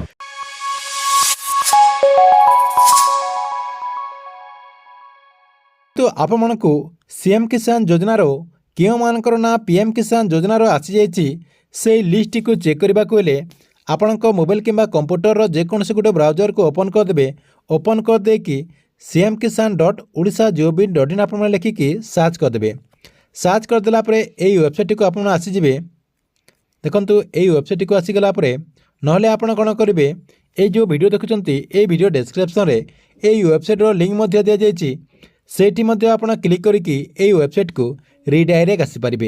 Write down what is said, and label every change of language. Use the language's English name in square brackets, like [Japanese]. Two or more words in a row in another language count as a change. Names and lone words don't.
[Odia] ତ ଆପଣମାନଙ୍କୁ ସିଏମ୍ କିଷାନ ଯୋଜନାର କେଉଁମାନଙ୍କର ନାଁ ପିଏମ୍ କିଷାନ ଯୋଜନାର ଆସିଯାଇଛି ସେହି ଲିଷ୍ଟଟିକୁ ଚେକ୍ କରିବାକୁ ହେଲେ ଆପଣଙ୍କ ମୋବାଇଲ କିମ୍ବା କମ୍ପ୍ୟୁଟରର ଯେକୌଣସି ଗୋଟେ ବ୍ରାଉଜରକୁ ଓପନ୍ କରିଦେବେ। ଓପନ୍ କରିଦେଇକି cm-kisan.odisha.gov.in ଆପଣମାନେ ଲେଖିକି ସର୍ଚ୍ଚ କରିଦେବେ। ସର୍ଚ୍ଚ କରିଦେଲା ପରେ ଏହି ୱେବସାଇଟ୍କୁ ଆପଣ ଆସିଯିବେ। ଦେଖନ୍ତୁ এই ୱେବସାଇଟ୍କୁ ଆସିଗଲା ପରେ ନହେଲେ ଆପଣ କ'ଣ କରିବେ, এই ଯେଉଁ ଭିଡ଼ିଓ ଦେଖୁଛନ୍ତି এই ଭିଡ଼ିଓ ଡେସ୍କ୍ରିପ୍ସନରେ এই ୱେବସାଇଟ୍ର ଲିଙ୍କ୍ ମଧ୍ୟ ଦିଆଯାଇଛି, ସେଇଠି ମଧ୍ୟ ଆପଣ କ୍ଲିକ୍ କରିକି এই ୱେବସାଇଟ୍କୁ ରିଡାଇରେକ୍ଟ ଆସିପାରିବେ।